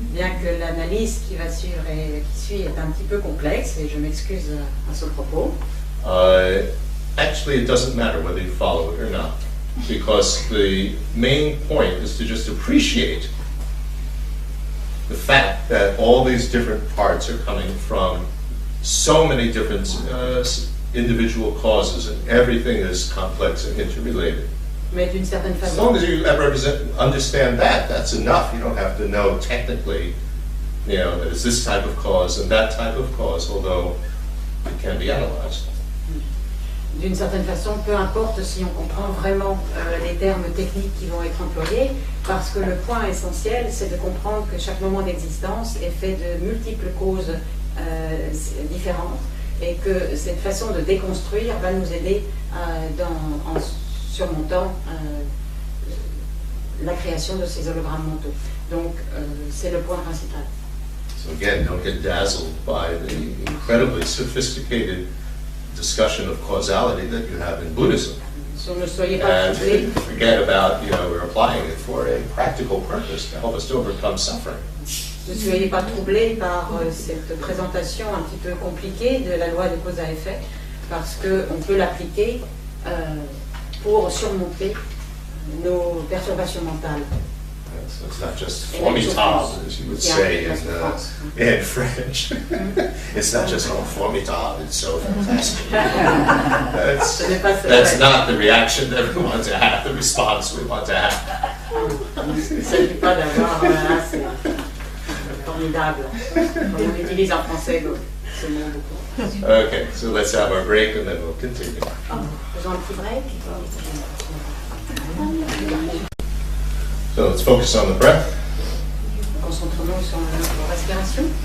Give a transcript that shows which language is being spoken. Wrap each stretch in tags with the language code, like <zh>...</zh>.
<fr>Bien que l'analyse qui va suivre et qui suit est un petit peu complexe, et je m'excuse à ce propos.</fr> <en>Actually, it doesn't matter whether you follow it or not, because the main point is to just appreciate the fact that all these different parts are coming from so many different individual causes, and everything is complex and interrelated.</en> <fr>Mais d'une certaine</fr> <en>As</en> <fr>façon,</fr> <en>long as you understand that, that's enough. You don't have to know technically, that it's this type of cause and that type of cause, although it can be analyzed.</en> <fr>d'une certaine façon, peu importe si on comprend vraiment les termes techniques qui vont être employés, parce que le point essentiel, c'est de comprendre que chaque moment d'existence est fait de multiples causes différentes, et que cette façon de déconstruire va nous aider en surmontant la création de ces hologrammes mentaux. Donc, c'est le point principal.</fr> <en>So again, don't get dazzled by the incredibly sophisticated discussion of causality that you have in Buddhism.</en> <fr>So, ne soyez pas</fr> <en>And</en> <fr>troublés.</fr> <en>forget about, we're applying it for a practical purpose to help us to overcome suffering.</en> <fr>Ne soyez pas troublés par cette présentation un petit peu compliquée de la loi de cause à effet, parce qu'on peut l'appliquer pour surmonter nos perturbations mentales.</fr> <en>So it's not just formidable, as you would say in French. It's not just, oh, formidable, it's so fantastic. That's not the reaction that we want to have, the response we want to have.</en> <fr>Il ne s'agit pas d'avoir c'est formidable. On utilise en français ce mot beaucoup.</fr> <en>Okay, so let's have our break and then we'll continue.</en> <fr>Faisons un petit break.</fr> <en>So let's focus on the breath.</en> <fr>Concentrons-nous sur notre respiration.</fr>